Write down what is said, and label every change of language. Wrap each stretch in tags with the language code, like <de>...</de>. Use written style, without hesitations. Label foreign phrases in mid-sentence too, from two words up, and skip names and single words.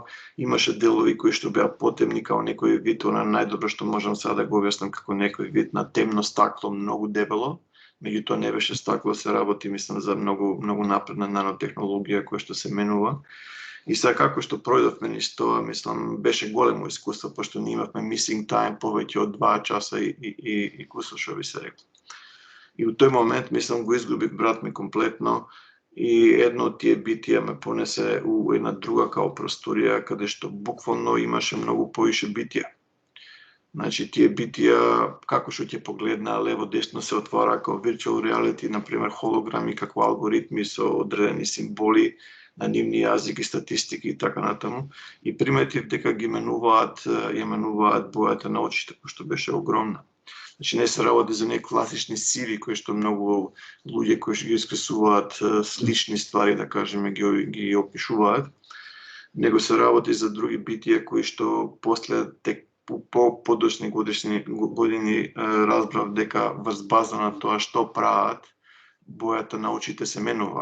<mk>Имаше делови кои што беа потемни, како некој вид, најдобро што можам сега да го објаснам, како некој вид на темно стакло, многу дебело. Меѓутоа не беше стакло, се работи, мислам, за многу напредна нанотехнологија која што се менува. И сега како што пројдовме низ тоа, мислам, беше големо искуство, пошто ние имавме</mk> <en>missing time</en> <mk>повеќе од 2 часа и кусо, што би се рекло. И у тој момент, мислам, го изгубив брат ми комплетно и едно од тие битија ме понесе у една друга као просторија, каде што буквално имаше многу поише битија. Значи, тие битија, како што ќе погледна, лево-десно се отвара како</mk> <en>virtual reality,</en> <mk>например, холограми, како алгоритми со одредени символи на нивни јазик и статистики и така натаму. И приметив дека ги менуваат бојата на очите, што беше огромна. Значи, не се работи за некои класични сиви, кои што многу луѓе кои што ги искресуваат слични ствари, да кажеме, ги опишуваат, него се работи за други битија кои што после по подошни години разбрав дека врз база на тоа што прават, бојата на очите се менува.</mk>